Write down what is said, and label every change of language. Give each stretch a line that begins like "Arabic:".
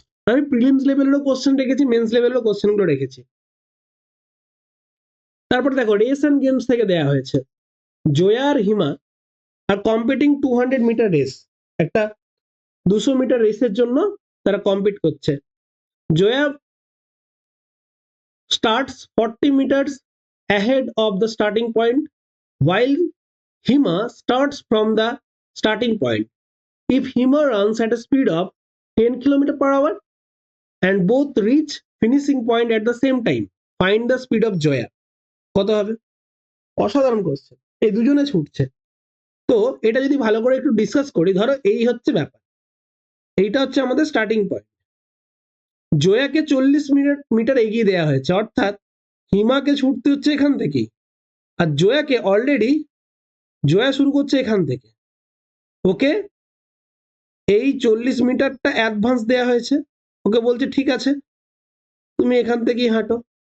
Bangla: আমি prelims লেভেলেরও question রেখেছি, men's লেভেলেরও question গুলো রেখেছি। তারপর দেখো, রেস এন্ড গেমস থেকে দেয়া হয়েছে, জয়া আর হিমা
English: আর competing 200 metre race,
Bangla: একটা 200 মিটার রেসের জন্য তারা কম্পিট করছে।
English: Joya starts 40 meters ahead of the starting point, while Hima starts from the starting point. If Hima runs at a speed of 10 km/h and both reach finishing point at the same time, find the speed of Joya.
Bangla: কত হবে? অসাধারণ question. এই দুজনে ছুটছে, তো এটা যদি ভালো করে একটু ডিসকাস করি, ধরো এই হচ্ছে ব্যাপার, এইটা হচ্ছে আমাদের স্টার্টিং পয়েন্ট। জয়াকে 40 মিটার এগিয়ে দেওয়া হয়েছে, অর্থাৎ হিমাকে ছুটতে হচ্ছে এখান থেকেই, আর জয়াকে অলরেডি, জয়া শুরু করছে এখান থেকে, ওকে এই 40 মিটারটা অ্যাডভান্স দেওয়া হয়েছে, ওকে বলছে ঠিক আছে তুমি এখান থেকেই হাঁটো।